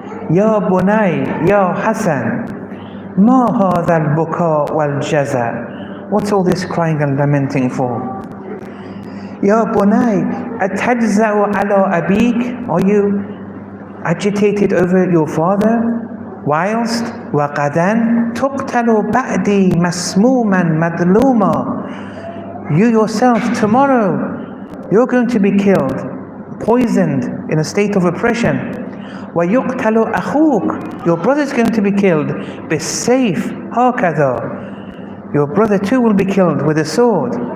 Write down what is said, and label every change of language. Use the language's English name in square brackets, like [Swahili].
[Arabic] Ya bunay, ya Hassan, ma hadha al-buka wal-jaza. [English] What's all this crying and lamenting for? [Arabic] Ya bunay, atajza'u ala abik. [English] Are you agitated over your father? Whilst [Arabic] وَقَدًا تُقْتَلُ بَعْدِي مَسْمُومًا مَدْلُومًا. [English] You yourself, tomorrow, you're going to be killed, poisoned, in a state of oppression. [Arabic] وَيُقْتَلُ أَخُوكَ. [English] Your brother's going to be killed. [Arabic] بِالسَّيْفِ هَكَذَا. [English] Your brother too will be killed with a sword.